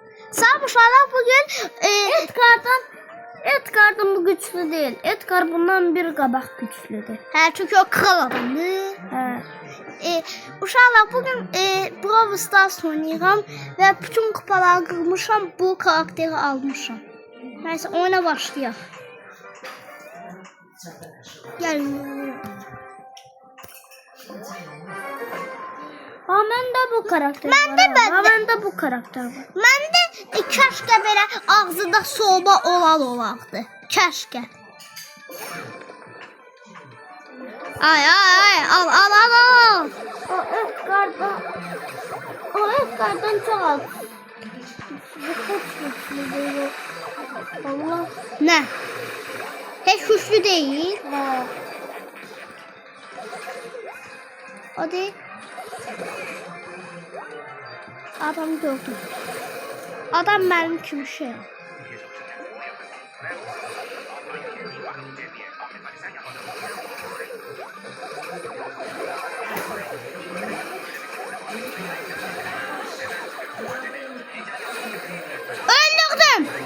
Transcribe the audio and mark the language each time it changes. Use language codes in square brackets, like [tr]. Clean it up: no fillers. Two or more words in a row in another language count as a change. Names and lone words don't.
[tr] Samuşlar bugün Edgar'dan bu güçlü değil. [az] Edgar bundan bir qabaq güçlüdür. Hə, çünki o kral adamdır. Hə. Uşaqlar bugün Brawl Stars oynayıram və bütün kupaları qırmışam, bu karakteri almışam. Nəysə oyuna başlayaq. Gəlin. Məndə bu karakter Məndə var. Məndə bu karakter var. Məndə kəşkə belə ağzında soba olardı. Kəşkə. Ay, al. [tr] O Edgar'dan çok az. Bu çok güçlü değil. Allah. [az] Nə? Heç güclü deyil. Hə. O deyil. Adam gördüm. Adam mənim kimi şey. Öldürdüm.